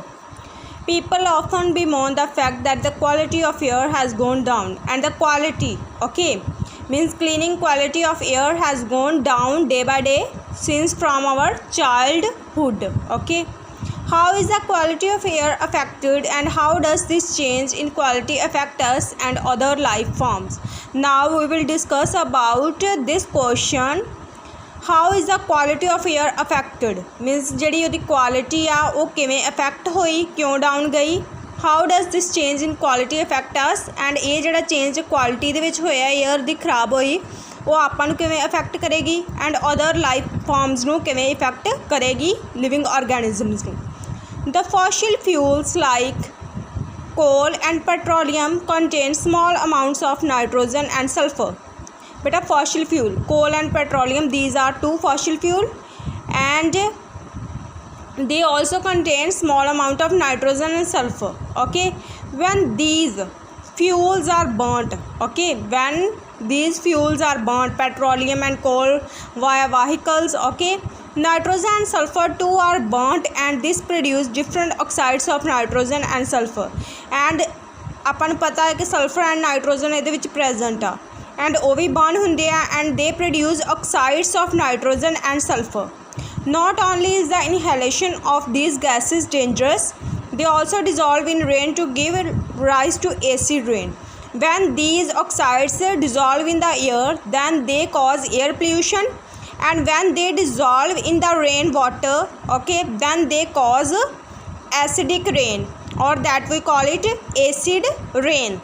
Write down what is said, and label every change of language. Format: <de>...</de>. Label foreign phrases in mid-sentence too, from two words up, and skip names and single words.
<en>People often bemoan the fact that the quality of air has gone down, and the quality, okay, means cleaning quality of air has gone down day by day since from our childhood. Okay, how is the quality of air affected and how does this change in quality affect us and other life forms? Now we will discuss about this question. How is the quality of air affected?</en> <pa>Means ਜਿਹੜੀ ਉਹਦੀ quality ਆ ਉਹ ਕਿਵੇਂ affect ਹੋਈ, ਕਿਉਂ down ਗਈ?</pa> <en>How does this change in quality affect us?</en> <pa>And ਇਹ ਜਿਹੜਾ</pa> <en>change quality</en> <pa>ਦੇ ਵਿੱਚ ਹੋਇਆ air ਦੀ ਖਰਾਬ ਹੋਈ ਉਹ ਆਪਾਂ ਨੂੰ ਕਿਵੇਂ affect ਕਰੇਗੀ</pa> <en>and other life forms</en> <pa>ਨੂੰ ਕਿਵੇਂ affect ਕਰੇਗੀ</pa> <en>living organisms</en> <pa>ਨੂੰ?</pa> <en>The fossil fuels like coal and petroleum contain small amounts of nitrogen and sulfur. Beta, fossil fuel, coal and petroleum, these are two fossil fuel and they also contain small amount of nitrogen and sulfur. Okay, when these fuels are burnt, okay, when these fuels are burnt, petroleum and coal via vehicles, okay, nitrogen and sulfur too are burnt and this produce different oxides of nitrogen and sulfur. And</en> <pa>ਆਪਾਂ ਨੂੰ ਪਤਾ ਹੈ ਕਿ</pa> <en>sulfur and nitrogen</en> <pa>ਇਹਦੇ ਵਿੱਚ</pa> <en>present ਆ and</en> <pa>ਉਹ ਵੀ</pa> <en>burn</en> <pa>ਹੁੰਦੇ ਆ</pa> <en>and they produce oxides of nitrogen and sulfur. Not only is the inhalation of these gases dangerous, they also dissolve in rain to give rise to acid rain. When these oxides dissolve in the air, then they cause air pollution, and when they dissolve in the rain water, okay, then they cause acidic rain, or that we call it acid rain.</en>